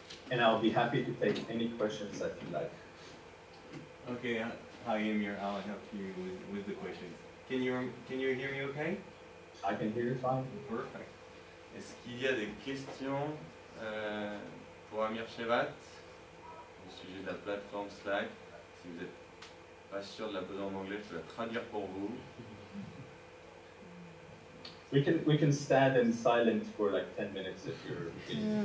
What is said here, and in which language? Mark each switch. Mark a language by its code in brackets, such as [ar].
[en] And I'll be happy to take any questions that you like. Okay, hi Emir, I'll help you with the questions. Can you hear me okay? I can hear you fine. Perfect. [fr] Est-ce qu'il y a des questions pour Amir Shevat au sujet de la plateforme Slack? Si vous n'êtes pas sûr de la poser en anglais, je peux la traduire pour vous. [en] We can stand in silence for like 10 minutes if you're busy.